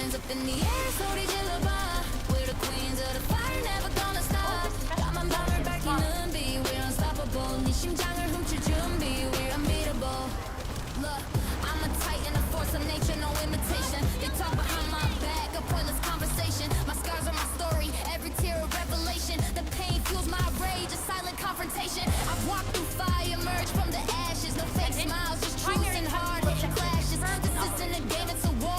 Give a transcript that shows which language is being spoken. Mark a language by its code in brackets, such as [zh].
[en] In the air, [ko] 소리 질러봐. [en] We're the queens of the fire, never gonna stop. [ko] 까만 밤을 밝히는 빛, [en] we're unstoppable. [ko] 네 심장을 훔칠 준비, [en] we're unbeatable. Look, I'm a titan, a force of nature, no imitation. They talk behind my back, a pointless conversation. My scars are my story, every tear a revelation. The pain fuels my rage, a silent confrontation. I've walked through fire, emerged from the ashes. No fake smiles, just truth and hard-hitting clashes. This isn't a game, it's a war.